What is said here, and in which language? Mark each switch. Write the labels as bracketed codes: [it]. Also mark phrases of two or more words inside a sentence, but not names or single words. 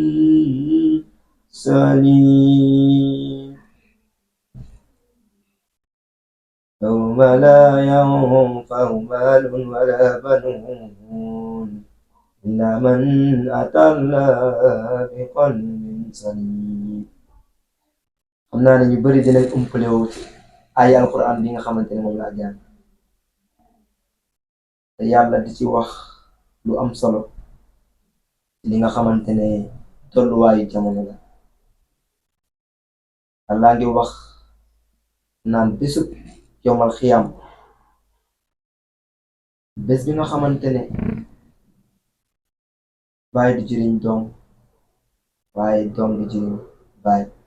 [ar] سليم يوم لا ينفع مال ولا بنون إلا من أتى الله بقلب سليم. [wo] xam naa ne ñu bari dinañ umpale wu ci ay alquran bi nga xamante ne moom laa jàng te yàlla di ci wax lu am solo li nga xamante ne tolluwaayu jamono la. Allah ngi wax naan bésub yomal xiyam bés bi nga xamante ne baay du jëriñ doom waaye doom du jëriñ baay